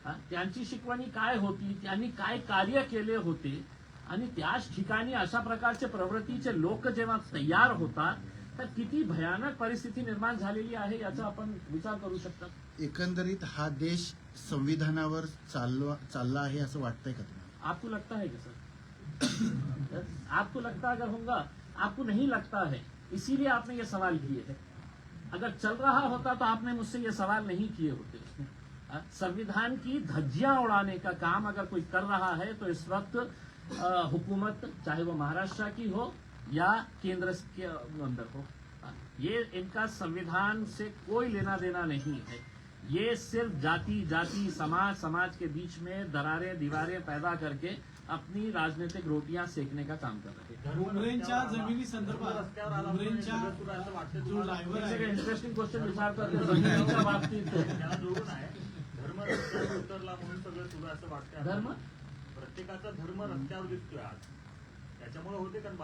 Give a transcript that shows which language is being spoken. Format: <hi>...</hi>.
<mr>त्यांची शिकवणी काय होती, त्यांनी काय कार्य केले होते, आणि त्याच ठिकाणी अशा प्रकारचे प्रवृत्तीचे लोक जेव्हा तयार होतात तर किती भयानक परिस्थिती निर्माण झालेली आहे याचा आपण विचार करू शकता। एकंदरीत हा देश संविधानावर चालला आहे असं वाटतंय का तुम्हाला?</mr> <hi>आपको लगता है कि सर आपको लगता अगर होगा, आपको नहीं लगता है, इसीलिए आपने ये सवाल किए हैं। अगर चल रहा होता तो आपने मुझसे ये सवाल नहीं किए होते। संविधान की धज्जियां उड़ाने का काम अगर कोई कर रहा है तो इस वक्त हुकूमत, चाहे वो महाराष्ट्र की हो या केंद्र के अंदर हो, ये इनका संविधान से कोई लेना देना नहीं है। ये सिर्फ जाति समाज के बीच में दरारें दीवारें पैदा करके अपनी राजनीतिक रोटियां सेकने का काम कर रहे हैं।</hi> <mr>भुमरेंच्या जमिनी संदर्भात भुमरेंच्या जो ड्रायव्हर आहे,</mr> <en>interesting question</en> <mr>विचारतात जमिनीच्या बाबतीत त्याला जोडून आहे, धर्म रस्त्यावर उतरला म्हणून सगळं सुरू असं वाटतं। धर्म प्रत्येकाचा धर्म रस्त्यावर दिसतोय आज. त्याच्यामुळे होते कारण कोणी</mr>